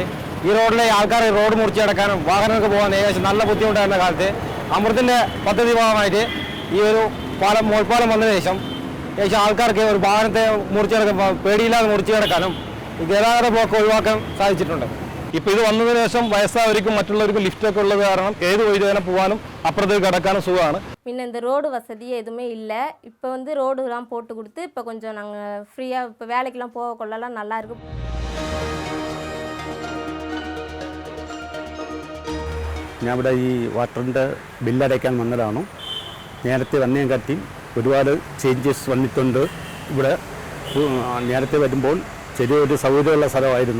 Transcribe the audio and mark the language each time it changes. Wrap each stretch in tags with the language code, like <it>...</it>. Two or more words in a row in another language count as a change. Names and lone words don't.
<ml>ഈ റോഡിലെ ആൾക്കാർ റോഡ് മുറിച്ച് കിടക്കാനും വാഹനങ്ങൾക്ക് പോകാൻ ഏകദേശം നല്ല ബുദ്ധിമുട്ടായിരുന്ന കാലത്ത് അമൃതിൻ്റെ പദ്ധതി ഭാഗമായിട്ട് ഈ ഒരു മോൾപ്പാലം വന്നതിന് ശേഷം ഏകദേശം ആൾക്കാർക്ക് ഒരു വാഹനത്തെ മുറിച്ച് കിടക്കുമ്പോൾ പേടിയില്ലാതെ മുറിച്ച് കിടക്കാനും ഗതാഗത ബ്ലോക്ക് ഒഴിവാക്കാൻ സാധിച്ചിട്ടുണ്ട്. ഇപ്പോൾ ഇത് വന്നതിന് ശേഷം വയസ്സായവർക്കും മറ്റുള്ളവർക്കും ലിഫ്റ്റൊക്കെ ഉള്ളത് കാരണം ഏത് വഴി തന്നെ പോകാനും അപ്പുറത്തേക്ക് കിടക്കാനും സുഖമാണ്.</ml> <ta>முன்ன இந்த ரோடு வசதி எதுவுமே இல்லை. இப்போ வந்து ரோடுலாம் போட்டு கொடுத்து இப்போ கொஞ்சம் நாங்கள் ஃப்ரீயாக இப்போ வேலைக்கெல்லாம் போக கொள்ளலாம் நல்லாயிருக்கு.</ta> <ml>ഞാൻ ഇവിടെ ഈ വാട്ടറിൻ്റെ ബില്ലടയ്ക്കാൻ വന്നതാണ്. നേരത്തെ വന്നതിനെ കാട്ടി ഒരുപാട് ചേഞ്ചസ് വന്നിട്ടുണ്ട്. ഇവിടെ നേരത്തെ വരുമ്പോൾ ചെറിയൊരു സൗകര്യമുള്ള സ്ഥലമായിരുന്നു.</ml>